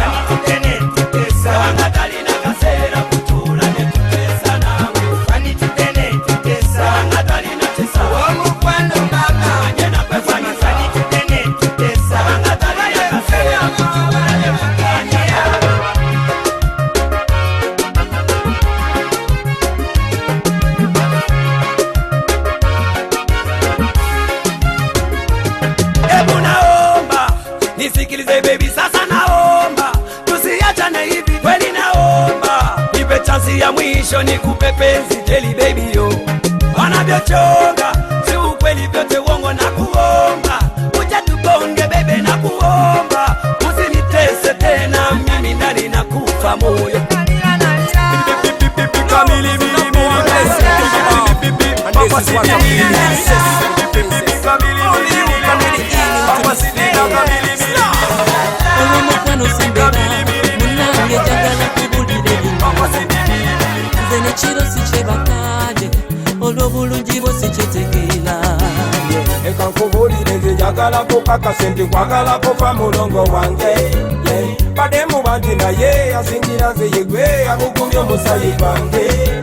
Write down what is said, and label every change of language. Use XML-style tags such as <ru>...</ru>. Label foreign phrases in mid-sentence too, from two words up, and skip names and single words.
<lg>nitudde netuteesa nga talina kaseera kutuula netuteesa naawe anitudde netuteesa nga talina kisawa omukwano mama anje nakwekwanyiza anitudde netuteesa nga talina kaseera kutuula netuteesa</lg> <sw>Hebu naomba nisikilize baby, sasa naomba tusiachane hivi kweli, naomba nipe chansi ya mwisho nikupe penzi teli baby yo, wanavyochonga si ukweli, vyote uongo na kuomba uja tubonge bebe, na kuomba usinitese tena mimi ndani na kufa moyo kamili mili mili Papa Sidi mili mili kamili Papa Sidi kamili mili</sw> <lg>olw'omukwano simbera munange jagala kubulire</lg> <sw>Papa Sidi mili</sw> <lg>nze nekiro sikyebakadde olw'obulungi bwo sikyetegeera eka nkubulire nze njagala kukakase nti nkwagala kufa mulongo wange badde mubanti naye asingira nze yegwe agugumya omusayi gwange</lg>